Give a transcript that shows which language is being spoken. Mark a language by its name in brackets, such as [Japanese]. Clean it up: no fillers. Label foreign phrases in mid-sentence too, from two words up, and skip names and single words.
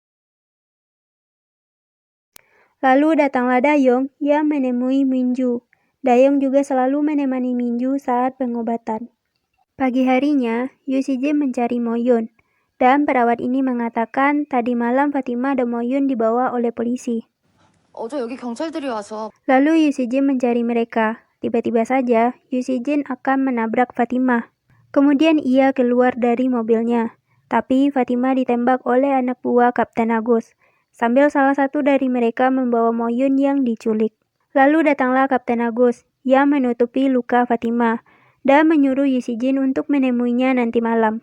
[Indonesian] Lalu datanglah Dayong yang menemui Minju. Dayong juga selalu menemani Minju saat pengobatan. Pagi harinya, Yusi-jin mencari Moyun. Dan perawat ini mengatakan tadi malam Fatimah dan Moyun dibawa oleh polisi. [Korean] 어제 여기 경찰들이 와서 [Indonesian] Lalu Yusi-jin mencari mereka. Tiba-tiba saja, Yusi-jin akan menabrak Fatimah. Kemudian ia keluar dari mobilnya. Tapi Fatimah ditembak oleh anak buah Kapten Agus. Sambil salah satu dari mereka membawa Moyun yang diculik. Lalu datanglah Kapten Agus yang menutupi luka Fatimah dan menyuruh Yusi-jin untuk menemuinya nanti malam.